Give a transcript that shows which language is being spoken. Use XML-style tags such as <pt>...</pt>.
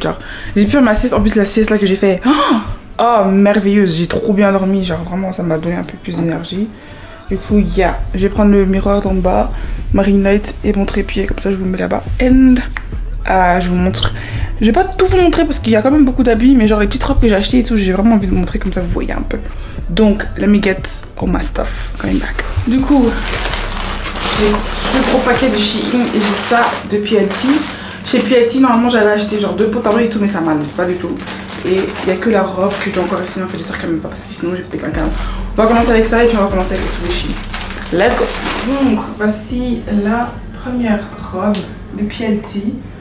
<fr>Genre, j'ai pu faire ma sieste. En plus, la sieste là que j'ai fait, oh, merveilleuse. J'ai trop bien dormi. Genre, vraiment, ça m'a donné un peu plus d'énergie. Du coup, yeah. Je vais prendre le miroir d'en bas, ma ring light et mon trépied. Comme ça, je vous mets là-bas. And je vous montre. Je vais pas tout vous montrer parce qu'il y a quand même beaucoup d'habits, mais genre les petites robes que j'ai achetées et tout, j'ai vraiment envie de vous montrer comme ça, vous voyez un peu.</fr> <en>Donc, let me get all my stuff coming back.</en> <fr>Du coup, j'ai ce gros paquet de Shein et j'ai ça de Piatti. Chez Piatti, normalement, j'avais acheté genre 2 pantalons et tout, mais ça m'allait pas du tout. Et il n'y a que la robe que je dois encore essayer. En fait, j'espère quand même pas parce que sinon, j'ai pété un câble. On va commencer avec ça et puis on va commencer avec les trucs de Shein.</fr> <en>Let's go!</en> <fr>Donc, voici la première robe de Piatti.</fr>